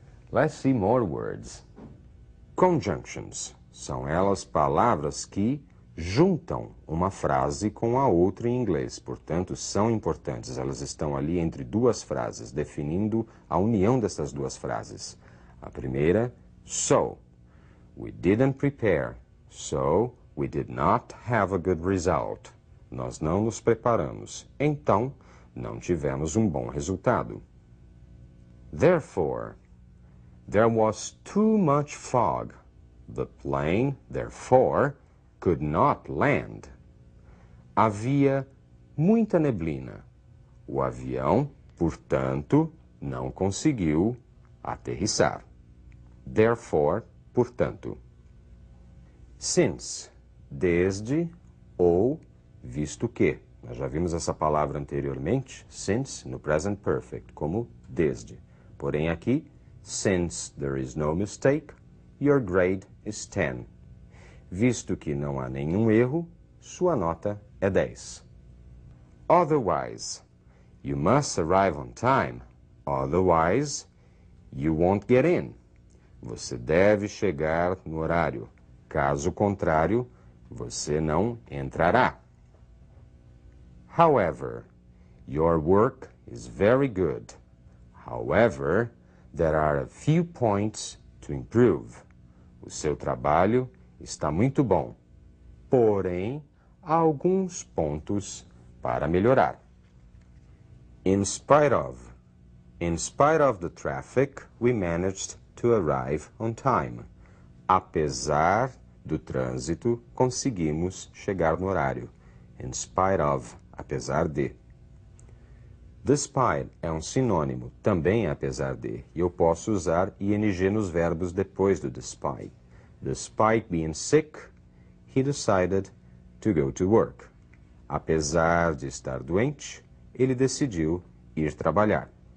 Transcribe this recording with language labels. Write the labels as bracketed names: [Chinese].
[English] Let's see more words. [Portuguese] Conjunctions são elas palavras que juntam uma frase com a outra em inglês. Portanto, são importantes. Elas estão ali entre duas frases, definindo a união dessas duas frases. A primeira, so. [English] We didn't prepare, so we did not have a good result. [Portuguese] Nós não nos preparamos, então não tivemos um bom resultado. [English] Therefore, there was too much fog. The plane, therefore, could not land. [Portuguese] Havia muita neblina. O avião, portanto, não conseguiu aterrissar. Therefore, portanto. Since, desde ou visto que. Nós já vimos essa palavra anteriormente, since, no present perfect, como desde. Porém aqui, [English] since there is no mistake, your grade is 10. [Portuguese] Visto que não há nenhum erro, sua nota é 10. [English] Otherwise, you must arrive on time. Otherwise, you won't get in. [Portuguese] Você deve chegar no horário. Caso contrário, você não entrará. [English] However, your work is very good. However, there are a few points to improve. [Portuguese] O seu trabalho está muito bom. Porém, há alguns pontos para melhorar. [English] In spite of. In spite of the traffic, we managed to arrive on time. [Portuguese] Apesar do trânsito, conseguimos chegar no horário. In spite of, apesar de. Despite é um sinônimo, também apesar de, e eu posso usar ing nos verbos depois do despite. [English] Despite being sick, he decided to go to work. [Portuguese] Apesar de estar doente, ele decidiu ir trabalhar.